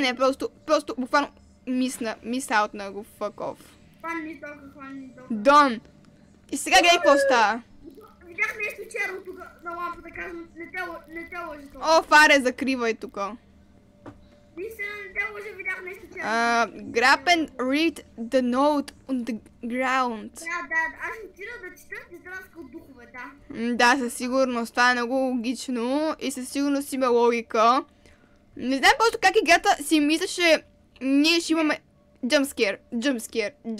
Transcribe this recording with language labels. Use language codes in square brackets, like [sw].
[bg] Не, просто буквално мисаутна го, [en] fuck off. [bg] Хвани толкова. Дон! И сега гледай какво става. Видях нещо черно тук на лампата, казвам, не те лъжи това. О, Фаре, закривай тук. Наистина не те лъжи, видях нещо черно. [en] Grab and read the note on the ground. [bg] Да, аз ще отида да чета тетрадка от духове, да. Да, със сигурност. Това е много логично и със сигурност има логика. Не знам просто как играта си мисля, че ние ще имаме jumpscare.